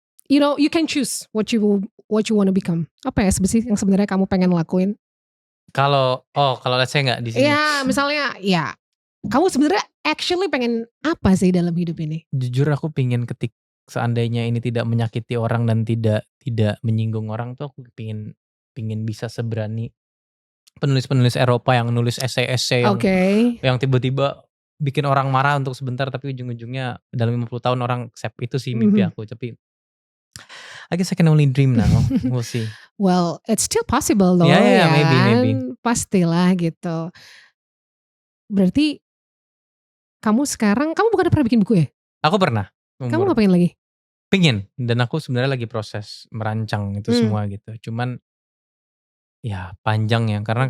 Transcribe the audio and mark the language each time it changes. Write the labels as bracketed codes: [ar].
[en] You know, you can choose what you wanna become. [id] Apa ya sih yang sebenarnya kamu pengen lakuin? Kalau [en] let's say [id] nggak di sini. Ya, misalnya ya kamu sebenarnya actually pengen apa sih dalam hidup ini? Jujur aku pingin seandainya ini tidak menyakiti orang dan tidak menyinggung orang tuh aku pingin bisa seberani penulis-penulis Eropa yang nulis esai-esai yang tiba-tiba bikin orang marah untuk sebentar tapi ujung-ujungnya dalam 50 tahun orang accept. Itu sih mimpi aku, tapi [en] I guess I can only dream now. We'll see. Well, it's still possible loh. Yeah, [id] ya [en] maybe. [id] Pastilah gitu. Berarti kamu sekarang, kamu bukan pernah bikin buku ya? Aku pernah Kamu umur ngapain lagi? pingin dan aku sebenarnya lagi proses merancang itu Mmm. semua gitu. Cuman ya panjang ya, karena